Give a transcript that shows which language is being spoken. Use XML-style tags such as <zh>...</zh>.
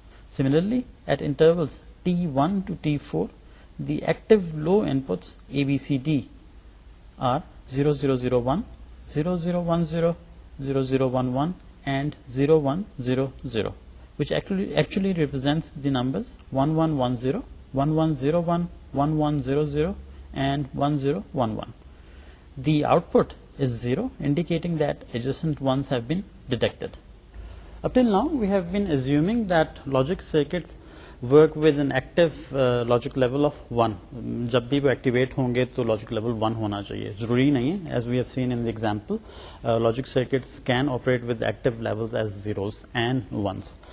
<en>Similarly, at intervals T1 to T4, the active low inputs A, B, C, D are 0, 0, 0, 1, 0, 0, 1, 0, 0, 0, 1, 1, and 0, 1, 0, 0, which actually represents the numbers 1, 1, 1, 0, 1, 1, 0, 1, 1, 1, 0, 0, and 1, 0, 1, 1. The output is 0, indicating that adjacent ones have been detected. Up till now, we have been assuming that logic circuits work with an active logic level of 1.</en> <ur>جب بھی وہ activate ہوں گے تو logic level 1 ہونا چاہیے. ضروری نہیں ہے.</ur> <en>As we have seen in the example, logic circuits can operate with active levels as zeros and ones.</en>